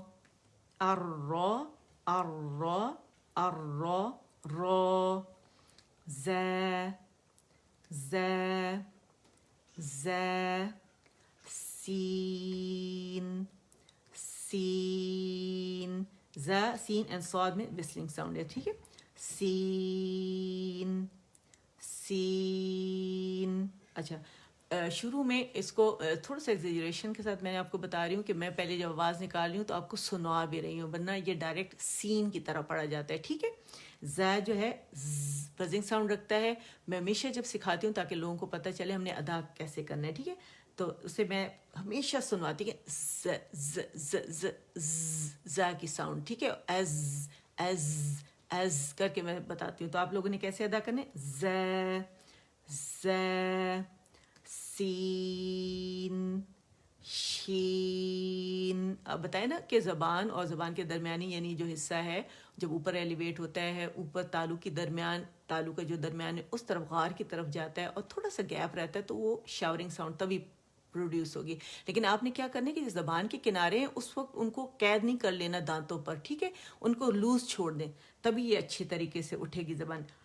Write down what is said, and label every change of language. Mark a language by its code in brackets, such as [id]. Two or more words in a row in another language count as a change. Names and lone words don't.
[ur] الرو، الرو، الرو، رو. ز، ز، ز. سین، سین. ز، سین اینڈ صاد میں [en] whistling sound [ur] ہے. ٹھیک ہے، سین، سین. اچھا شروع میں اس کو تھوڑا سا ایگزیجریشن کے ساتھ میں نے آپ کو بتا رہی ہوں کہ میں پہلے جب آواز نکال رہی ہوں تو آپ کو سنوا بھی رہی ہوں، ورنہ یہ ڈائریکٹ سین کی طرح پڑھا جاتا ہے. ٹھیک ہے، ز جو ہے [en] buzzing sound [ur] رکھتا ہے. میں ہمیشہ جب سکھاتی ہوں تاکہ لوگوں کو پتہ چلے ہم نے ادا کیسے کرنا ہے، ٹھیک ہے، تو اسے میں ہمیشہ سنواتی کہ ز ز ز ز ز کی ساؤنڈ. ٹھیک ہے، ایز، ایز، ایز کر کے میں بتاتی ہوں. تو آپ لوگوں نے کیسے ادا کرنے؟ ز، ز، سین، شین. اب بتائیں نا کہ زبان اور زبان کے درمیانی یعنی جو حصہ ہے جب اوپر ایلیویٹ ہوتا ہے، اوپر تالو کی درمیان، تالو کا جو درمیان ہے اس طرف غار کی طرف جاتا ہے اور تھوڑا سا گیپ رہتا ہے تو وہ [en] showering sound [ur] تبھی پروڈیوس ہوگی. لیکن آپ نے کیا کرنا ہے کہ زبان کے کنارے ہیں اس وقت ان کو قید نہیں کر لینا دانتوں پر، ٹھیک ہے، ان کو لوز چھوڑ دیں، تبھی یہ اچھی طریقے سے اٹھے گی زبان.